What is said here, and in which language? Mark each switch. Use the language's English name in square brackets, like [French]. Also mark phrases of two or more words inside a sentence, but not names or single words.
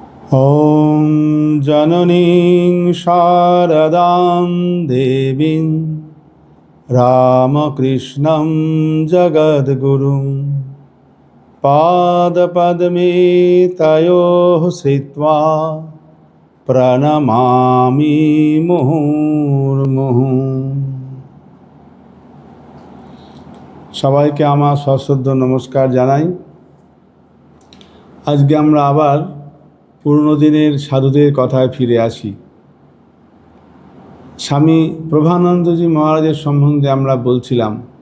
[Sanskrit] ॐ जननीं शारदां देवीं रामकृष्णं जगद्गुरुं पादपद्मे तयोः श्रित्वा प्रणमामि मुहुर्मुहुः। [Bangla] সবাইকে আমার সশ্রদ্ধ নমস্কার জানাই। আজকে আমরা আবার পুরনো দিনের সাধুদের কথায় ফিরে আসি। স্বামী প্রভানন্দজি মহারাজের সম্বন্ধে আমরা বলছিলাম।